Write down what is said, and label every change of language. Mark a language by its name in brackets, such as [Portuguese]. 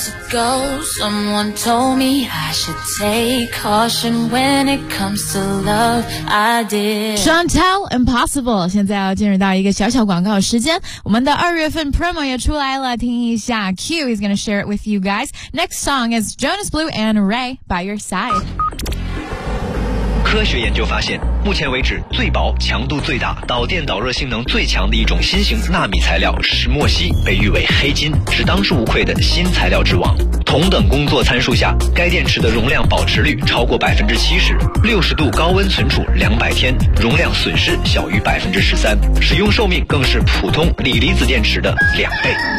[English] Someone told me I should take caution when it comes to love. I did. Chantel, Impossible. [Chinese] 现在要进入到一个小小广告时间，我们的二月份 promo 也出来了，听一下。 [English] Q is gonna share it with you guys. Next song is Jonas Blue and Ray by Your Side. [Chinese] 科学研究发现，目前为止最薄、强度最大、导电导热性能最强的一种新型纳米材料石墨烯，被誉为黑金，是当之无愧的新材料之王。同等工作参数下，该电池的容量保持率超过70%，60度高温存储200天，容量损失小于13%，使用寿命更是普通锂离子电池的2倍。